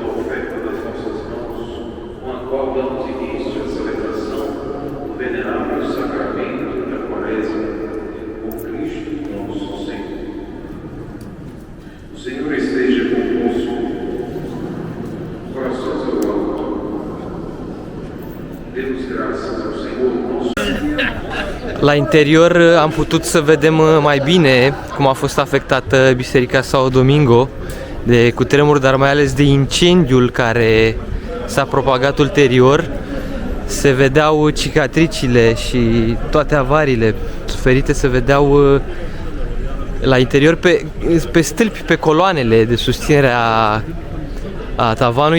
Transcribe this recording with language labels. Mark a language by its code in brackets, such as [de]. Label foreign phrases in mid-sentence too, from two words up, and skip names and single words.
[pt] à oferta das nossas mãos, com a qual damos início à celebração do venerável sacramento da Quaresma, por Cristo nosso Senhor. O Senhor esteja convosco, corações ao alto. demos graças ao Senhor, nosso [ro] La interior am putut să vedem mai bine cum a fost afectată Biserica Sao Domingo de cutremur, dar mai ales de incendiul care s-a propagat ulterior. Se vedeau cicatricile și toate avariile suferite, se vedeau la interior pe stâlpi, pe coloanele de susținere a tavanului.